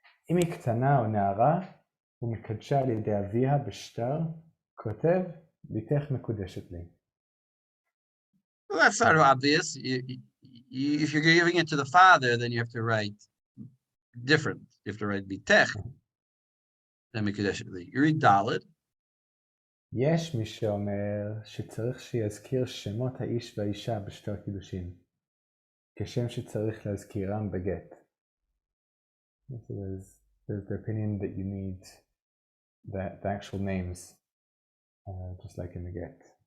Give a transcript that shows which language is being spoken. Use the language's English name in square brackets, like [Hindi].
[Hebrew] אם היא קטנה או נערה, ומקדשה על ידי אביה בשטר, כותב, ביתך מקודשת לי. [English] Well, that's sort of obvious. If you're giving it to the father, then you have to write different. You have to write bitech. Then [Hebrew] מקודשת לי. [English] You read Dalet. [Hebrew] יש מי שאומר שצריך שיזכיר שמות האיש והאישה בשטר קידושין, כשם שצריך להזכירם בגט. [English] So there's the opinion that you need the actual names, just like in the get.